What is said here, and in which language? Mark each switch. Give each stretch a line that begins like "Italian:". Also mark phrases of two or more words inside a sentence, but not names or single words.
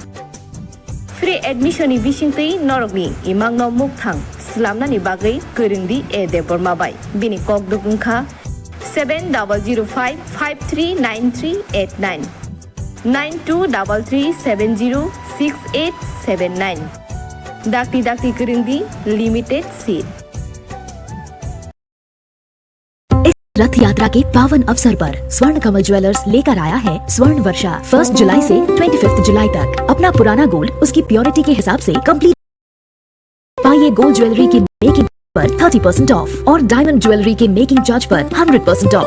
English: Free admission
Kok Borok: ni bisingtui norogni imangno mukthang slamnani bagai kurindi e debormabai. Bini kok dukungkha 7005539389 9233706879. Dakti kurindi
English: limited seat.
Hindi: रथ यात्रा के पावन अवसर पर स्वर्ण कमल ज्वेलर्स लेकर आया है स्वर्ण वर्षा। 1 जुलाई से 25 जुलाई तक अपना पुराना गोल्ड उसकी प्योरिटी के हिसाब से कंप्लीट पाइए।
English: gold jewellery
Hindi: की मेकिंग पर 30% ऑफ और
English: diamond jewellery
Hindi: के
English: making charge
Hindi: पर 100% ऑफ।